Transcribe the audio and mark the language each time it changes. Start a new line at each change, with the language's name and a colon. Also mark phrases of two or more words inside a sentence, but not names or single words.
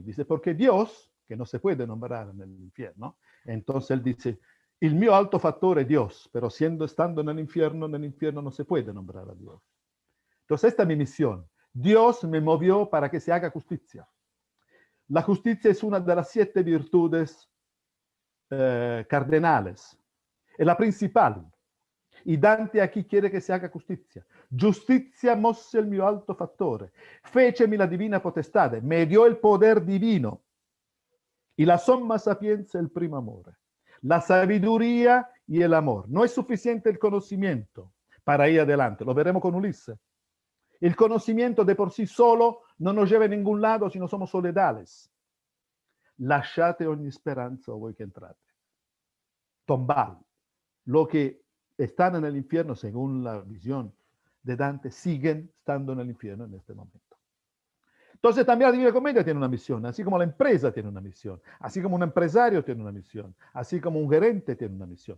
Spanish: Dice, porque Dios, que no se puede nombrar en el infierno, entonces él dice, el
Italian: mio alto
Spanish: factor es Dios, pero estando en el infierno no se puede nombrar a Dios. Entonces esta es mi misión. Dios me movió para que se haga justicia. La justicia es una de las 7 virtudes cardenales, es la principal. Y Dante aquí quiere
Italian: che si
Spanish: haga giustizia.
Italian: Giustizia mosse il mio alto fattore. Fecemi la divina potestade,
Spanish: me dio il poder divino.
Italian: Y la somma sapienza el primo amore.
Spanish: La sabiduría y el amor. No es suficiente el conocimiento para ir adelante. Lo veremos con Ulises. El conocimiento de por sí solo no nos lleva a ningún lado si no somos soledades.
Italian: Lasciate ogni speranza o voi che entrate.
Spanish: Tombal. Lo que están en el infierno, según la visión de Dante, siguen estando en el infierno en este momento. Entonces también la Divina Comedia tiene una misión, así como la empresa tiene una misión, así como un empresario tiene una misión, así como un gerente tiene una misión.